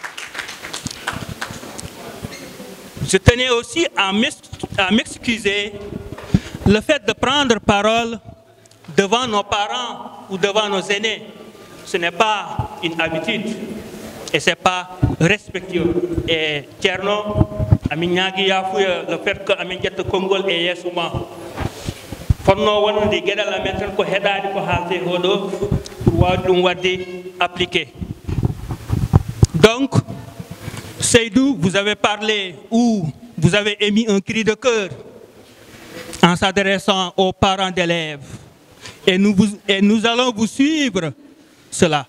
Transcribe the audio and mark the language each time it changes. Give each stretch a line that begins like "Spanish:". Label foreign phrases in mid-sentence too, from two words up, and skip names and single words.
French: Je tenais aussi à m'excuser le fait de prendre parole devant nos parents ou devant nos aînés. Ce n'est pas une habitude et ce n'est pas respectueux. Et Tierno, le fait que Amin Jetta Kongol est Yesuma.
Fula: Fonno wonde gueɗal amen tan ko heɗade ko haalte oɗo pour wawde ɗum wadde appliqué.
French: Donc, Seydou, vous avez parlé ou vous avez émis un cri de cœur en s'adressant aux parents d'élèves. Et nous allons vous suivre cela.